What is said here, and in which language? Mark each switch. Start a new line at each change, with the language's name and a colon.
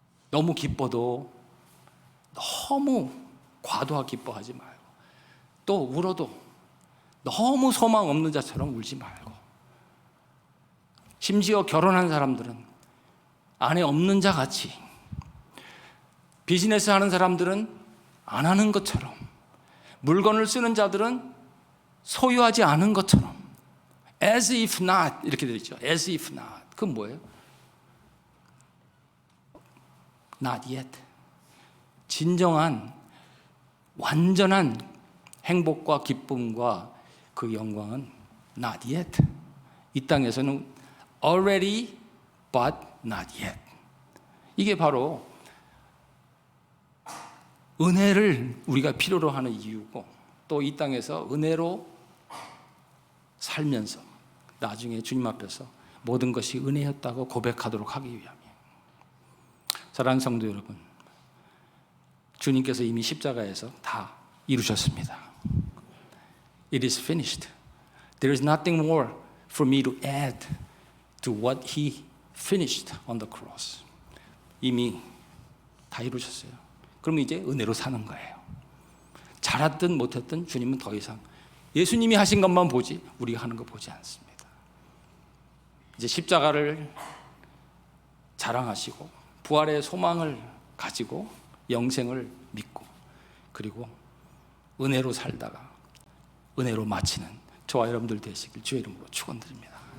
Korean: 너무 기뻐도 너무 과도하게 기뻐하지 말고, 또 울어도 너무 소망 없는 자처럼 울지 말고, 심지어 결혼한 사람들은 안에 없는 자 같이, 비즈니스 하는 사람들은 안 하는 것처럼, 물건을 쓰는 자들은 소유하지 않은 것처럼,
English: as if not
Korean: 이렇게 되어 있죠.
English: as if not.
Korean: 그건 뭐예요?
English: not yet.
Korean: 진정한 완전한 행복과 기쁨과 그 영광은
English: not yet.
Korean: 이 땅에서는
English: already but not yet.
Korean: 이게 바로 은혜를 우리가 필요로 하는 이유고, 또 이 땅에서 은혜로 살면서 나중에 주님 앞에서 모든 것이 은혜였다고 고백하도록 하기 위함이에요. 사랑하는 성도 여러분, 주님께서 이미 십자가에서 다 이루셨습니다.
English: It is finished. There is nothing more for me to add to what He finished on the cross.
Korean: 이미 다 이루셨어요. 그럼 이제 은혜로 사는 거예요. 잘했든 못했든 주님은 더 이상 예수님이 하신 것만 보지 우리가 하는 거 보지 않습니다. 이제 십자가를 자랑하시고 부활의 소망을 가지고 영생을 믿고, 그리고 은혜로 살다가 은혜로 마치는 저와 여러분들 되시길 주의 이름으로 축원드립니다.